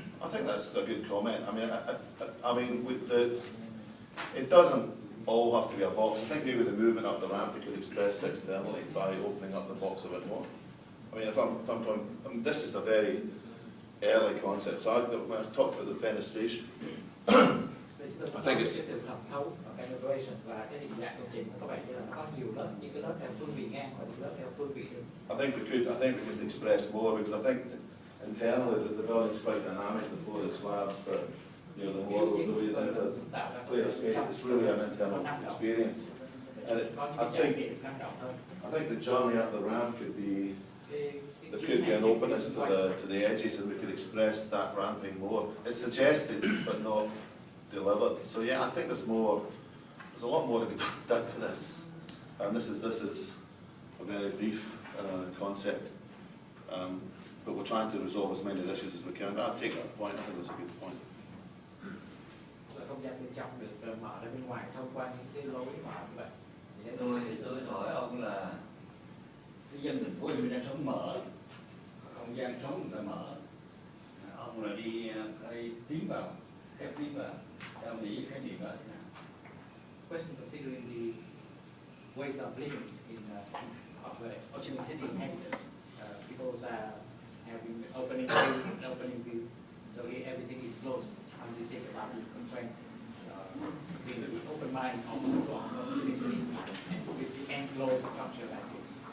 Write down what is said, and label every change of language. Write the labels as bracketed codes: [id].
[en] I think that's a good comment. I mean, with it doesn't all have to be a box. I think maybe the movement up the ramp we could express externally by opening up the box a bit more. I mean, if I'm going, this is a very early concept. So when I talked about the fenestration, I think it's [vi] cái sự thẩm thấu, penetration và cái hình dạng công trình nó có vẻ như là nó có nhiều lớp, những cái lớp theo phương vị ngang và những lớp theo phương vị đường. [en] I think we could express more, because I think internally the building's quite dynamic, the floor is slabs, but the walls, the way the clear space, it's really an internal experience. And I think the journey up the ramp could be, there could be an openness to the edges, and we could express that ramping more. It's suggested, but not delivered. So yeah, I think there's a lot more to be done to this. And this is a very brief concept, but we're trying to resolve as many issues as we can. But I'll take that point. I think that's a good point. [vi] Không gian bên trong được mở ra bên ngoài thông qua những cái lối mở như vậy. Tôi hỏi ông là cái dân thành phố Hồ Chí Minh đang sống mở, không gian sống người ta mở, ông là đi tiến vào, khép tiến vào, ông nghĩ khái niệm đó thế nào? [en] Question considering the ways of living of Ho Chi Minh City inhabitants, people having opening view, so here everything is closed. How do you think about the constraint, the open mind of Ho Chi Minh City, and with the enclosed structure like this?